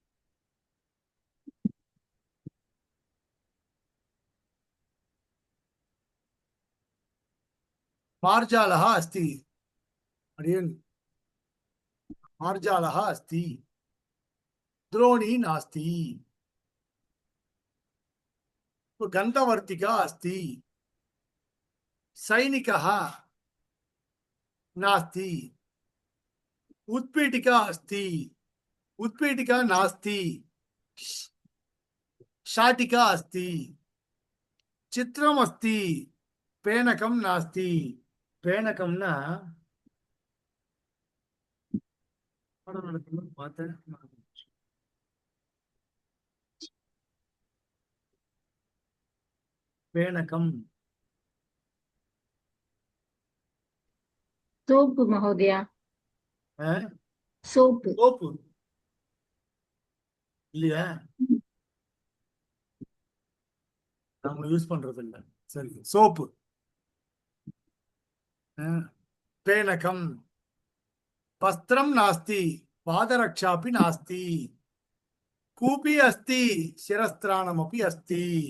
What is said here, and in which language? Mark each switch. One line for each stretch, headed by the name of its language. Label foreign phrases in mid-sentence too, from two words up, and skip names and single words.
Sanskrit: मार्जालः अस्ति, அப்படியே मार्जालः अस्ति, द्रोणी नास्ति. गन्धवर्तिका अस्ति, सैनिकः नास्ति, उत्पीठिका अस्ति, उत्पीठिका नास्ति, शाटिका अस्ति, चित्रम अस्ति, पेनकम नास्ति. पेनकमना पेनकम सोप महोदय, सोप.
Tamil: சோப்பு இல்லையா? நம்ம யூஸ் பண்றது இல்ல. சரி, சோப்பு. பேனகம்.
Sanskrit: वस्त्रम् नास्ति, पादरक्षापि नास्ति, कूपी अस्ति, शिरस्त्राणमपि अस्ति.